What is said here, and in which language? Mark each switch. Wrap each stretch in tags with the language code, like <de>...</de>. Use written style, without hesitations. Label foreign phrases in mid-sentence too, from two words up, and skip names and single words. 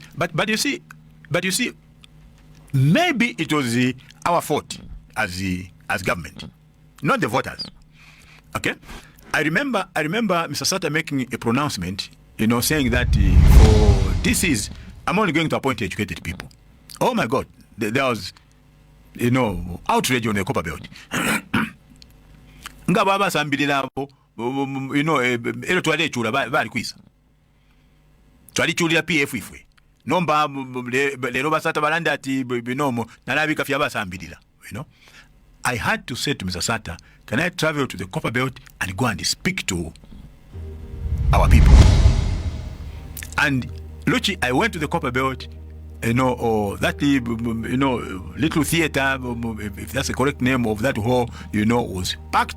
<en>But you see, maybe it was our fault as government, not the voters. Okay. I remember Mr. Sata making a pronouncement, saying that I'm only going to appoint educated people. Oh my God, there was outrage on the copper belt.</en> <bem>Nga baba sambirira abo ero twali chula bali kwisa twali chulira PF ifwe nomba lero basata balanda ati binomo nalabika fya basambirira.</bem> <en>I had to say to Mr. Sata, can I travel to the copper belt and go and speak to our people? And Luchi, I went to the copper belt, that little theater, if that's the correct name of that hall, was packed.</en>